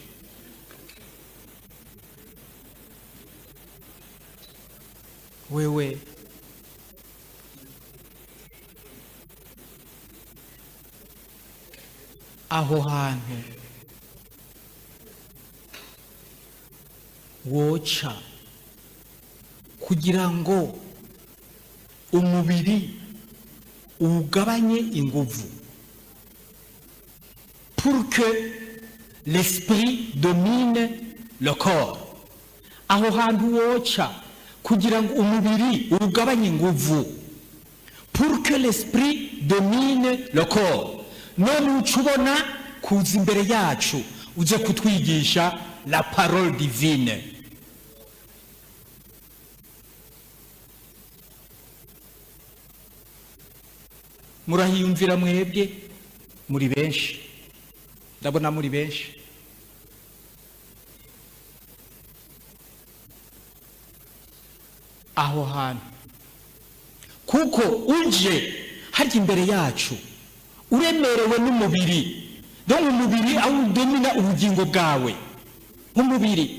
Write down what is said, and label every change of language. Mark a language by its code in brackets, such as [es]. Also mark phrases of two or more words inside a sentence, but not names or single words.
[rn] Wewe aho hantu woca kugira ngo umubiri ugabanye inguvu, [fr] pour que l'esprit domine le corps. [rn] Aho hantu woca kugira ngo umubiri ugabanye inguvu, [fr] pour que l'esprit domine le corps. [rn] None ucubona kuza imbere yacu uje kutwigisha [fr] la parole divine. [rn] Murahiyumvira mwebwe muri benshi, ndabona muri benshi. Aho hantu kuko uje harya imbere yacu uremerewe n'umubiri, donc umubiri aho udomina ubugingo bwawe umubiri.